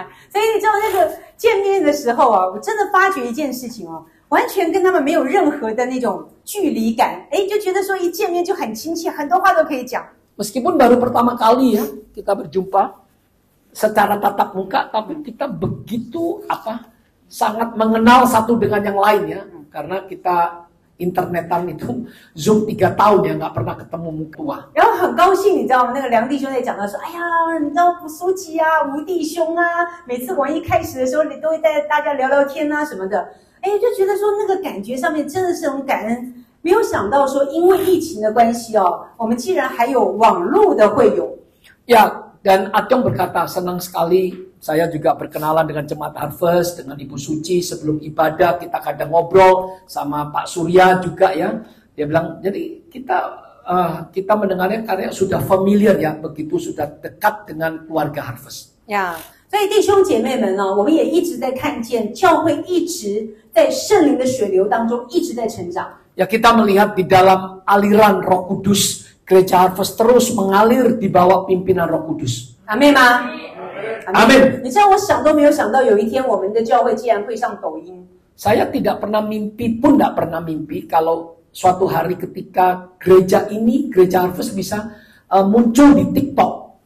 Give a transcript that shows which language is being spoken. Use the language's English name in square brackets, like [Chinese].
[Chinese] 所以你知道那个见面的时候我真的发觉一件事情完全跟他们没有任何的那种距离感，就觉得说一见面就很亲切，很多话都可以讲。 [Indonesian] Meskipun baru pertama kali ya kita berjumpa secara tatap muka, tapi kita begitu sangat mengenal satu dengan yang lain ya, karena kita internetan itu Zoom 3 tahun ya nggak pernah ketemu muka. [Chinese] 然后很高兴，你知道吗？那个梁弟兄在讲到说，哎呀，你知道朴书记吴弟兄每次我一开始的时候，你都会带大家聊聊天什么的，就觉得说那个感觉上面真的是很感恩。没有想到说，因为疫情的关系我们竟然还有网络的会友。 [Indonesian] Ya, dan Atyong berkata senang sekali. Saya juga berkenalan dengan Jemaat Harvest, dengan Ibu Suci sebelum ibadah kita kadang ngobrol sama Pak Surya juga ya. Dia bilang jadi kita mendengarnya karena sudah familiar ya, begitu sudah dekat dengan keluarga Harvest. [Chinese] 所以弟兄姐妹们我们也一直在看见教会一直在圣灵的水流当中一直在成长。 [Indonesian] Ya, kita melihat di dalam aliran Roh Kudus, Gereja Harvest terus mengalir di bawah pimpinan Roh Kudus. [Chinese] 阿们吗？ [Indonesian] Amin. [Chinese] 你知道我想都没有想到有一天我们的教会竟然会上抖音。 [Indonesian] Saya tidak pernah mimpi pun tidak pernah mimpi kalau suatu hari ketika gereja ini, Gereja Harvest bisa muncul di TikTok.